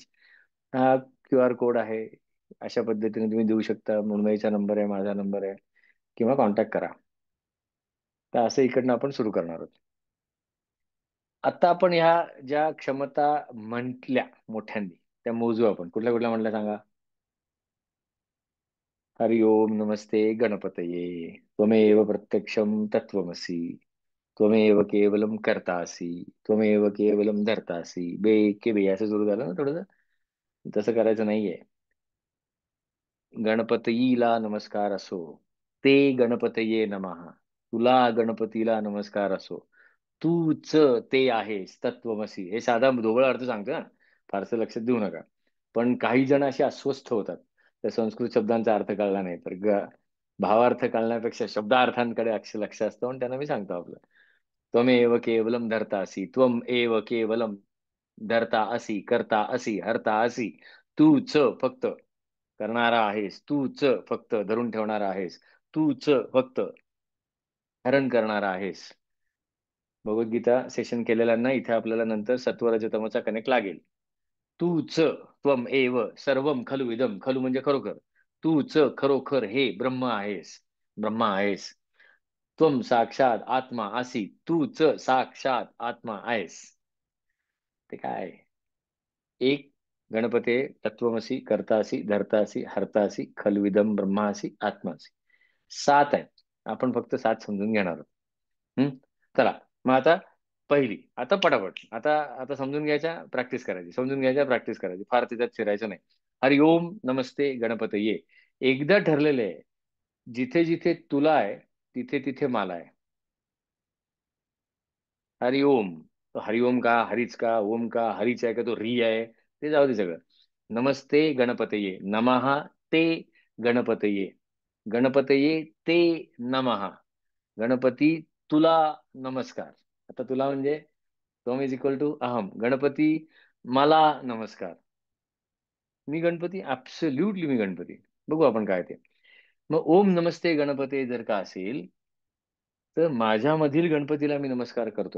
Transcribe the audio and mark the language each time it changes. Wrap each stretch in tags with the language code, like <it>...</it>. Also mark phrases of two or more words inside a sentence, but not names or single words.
<mr>हा QR कोड आहे. अशा पद्धतीने तुम्ही देऊ शकता. मुंबईचा नंबर आहे, माझा नंबर आहे, किंवा कॉन्टॅक्ट करा. तर असं इकडनं आपण सुरू करणार आहोत. आता आपण ह्या ज्या क्षमता म्हटल्या मोठ्यांनी, त्या मोजू आपण. कुठल्या कुठल्या म्हटल्या सांगा.</mr> <sa>हरि ओम नमस्ते गणपतये. त्वमेव प्रत्यक्षं तत्त्वमसि. त्वमेव केवलम कर्तासि. त्वमेव केवलम धर्तासि.</sa> <mr>बे के बे असं सुरू झालं ना थोडंसं. तसं करायचं नाहीये. गणपतीला नमस्कार असो.</mr> <sa>ते गणपतये नमः.</sa> <mr>तुला गणपतीला नमस्कार असो. तूच ते आहेस तत्वमसी. हे साधा ढोबळ अर्थ सांगतो ना, फारसं लक्षात देऊ नका. पण काही जण असे अस्वस्थ होतात त्या संस्कृत शब्दांचा अर्थ कळला नाही तर. भावार्थ कळण्यापेक्षा शब्दार्थांकडे लक्ष असतं, म्हणून त्यांना मी सांगतो आपलं.</mr> <sa>त्वमेव केवलम धरता असी. त्वम एव केवलम धरता असी, करता असी, हरता असी.</sa> <mr>तूच फक्त करणारा आहेस. तूच फक्त धरून ठेवणारा आहेस. तूच फक्त हरण करणारा आहेस. भगवद्गीता सेशन केलेल्यांना इथे आपल्याला नंतर सत्व रजतमचा कनेक्ट लागेल. तूच</mr> <sa>त्वम एव सर्वम खलु इदम,</sa> <mr>खलु म्हणजे खरोखर, तूच खरोखर हे ब्रह्म आहेस, ब्रह्मा आहेस.</mr> <sa>त्वम साक्षात आत्मा आसी,</sa> <mr>तूच साक्षात आत्मा आहेस. ते काय?</mr> <sa>एक गणपते तत्वमसी कर्तासी धर्तासी हर्तासी खलविदम ब्रह्मासी आत्मासी.</sa> <mr>सात आहेत. आपण फक्त सात समजून घेणार आहोत. हम्म? चला, मग आता पहिली, आता पटापट, आता आता समजून घ्यायच्या, प्रॅक्टिस करायची, समजून घ्यायच्या, प्रॅक्टिस करायची, फार त्याच्यात फिरायचं नाही.</mr> <sa>हरि ओम नमस्ते गणपतये.</sa> <mr>एकदा ठरलेलं आहे, जिथे जिथे तुला आहे तिथे तिथे मला आहे.</mr> <sa>हरि ओम.</sa> <mr>तो हरि ओम का, हरीच का, ओम का, हरीच आहे का, तो री आहे, ते जाऊ दे सगळं.</mr> <sa>नमस्ते गणपतये, नमः ते गणपतये, गणपतये ते नमः,</sa> <mr>गणपती तुला नमस्कार. आता तुला म्हणजे तोम</mr> <en>is equal to</en> <mr>अहम, गणपती मला नमस्कार. मी गणपती, ऍब्सोल्युटली मी गणपती. बघू आपण काय ते. मग</mr> <sa>ओम नमस्ते गणपती</sa> <mr>जर का असेल, तर माझ्यामधील गणपतीला मी नमस्कार करतोय.</mr>